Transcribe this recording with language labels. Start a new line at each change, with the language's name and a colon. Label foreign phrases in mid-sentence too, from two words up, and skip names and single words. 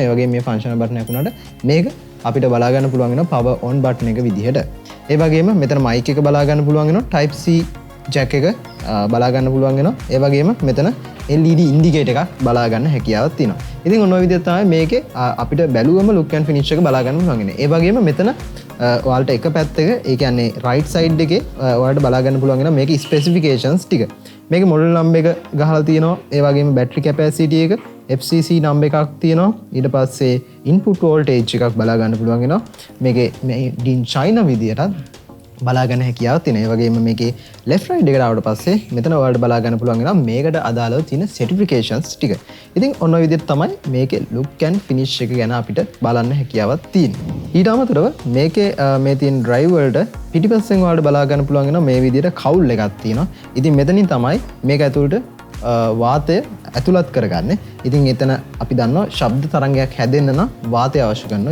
Sinhala: ඒ වගේම මේ
English: functional button
Sinhala: එක උනාට මේක අපිට බලා ගන්න පුළුවන් වෙනවා
English: power on button
Sinhala: එක විදිහට. ඒ වගේම මෙතන මයික් එක බලා ගන්න පුළුවන් වෙනවා
English: type C jack
Sinhala: එක බලා ගන්න පුළුවන් වෙනවා. ඒ වගේම මෙතන
English: LED indicator
Sinhala: එකක් බලා ගන්න හැකියාවක් තියෙනවා. ඉතින් ඔන්න ඔය විදිහට තමයි මේකේ අපිට බැලුවම
English: look and finish
Sinhala: එක බලා ගන්න පුළුවන් වෙන්නේ. ඒ වගේම මෙතන ඔයාලට එක පැත්තක ඒ කියන්නේ
English: right side
Sinhala: එකේ ඔයාලට බලා ගන්න පුළුවන් වෙනවා මේකේ specifications ටික. මේකේ
English: model number
Sinhala: එක ගහලා තියෙනවා. ඒ වගේම
English: battery capacity
Sinhala: එක FCC නම් එකක් තියෙනවා. ඊට පස්සේ
English: input voltage
Sinhala: එකක් බලා ගන්න පුළුවන් වෙනවා. මේකේ
English: made in China
Sinhala: විදියට බලා ගන්න හැකියාවක් තියෙනවා. ඒ වගේම මේකේ
English: left right
Sinhala: එකට ආවට පස්සේ මෙතන ඔයාලට බලා ගන්න පුළුවන් වෙනවා මේකට අදාළව තියෙන certifications ටික. ඉතින් ඔන්න ඔය විදිහට තමයි මේකේ
English: look and finish
Sinhala: එක ගැන අපිට බලන්න හැකියාවක් තියෙන්නේ. ඊට අමතරව මේකේ මේ තියෙන drive වලට පිටිපස්සෙන් ඔයාලට බලා ගන්න පුළුවන් වෙනවා මේ විදිහට cowl එකක් තියෙනවා. ඉතින් මෙතනින් තමයි මේක ඇතුළට වාතය ඇතුළත් කරගන්න. ඉතින් එතන අපි දන්නවා ශබ්ද තරංගයක් හැදෙන්න නම් වාතය අවශ්‍ය කරනවා.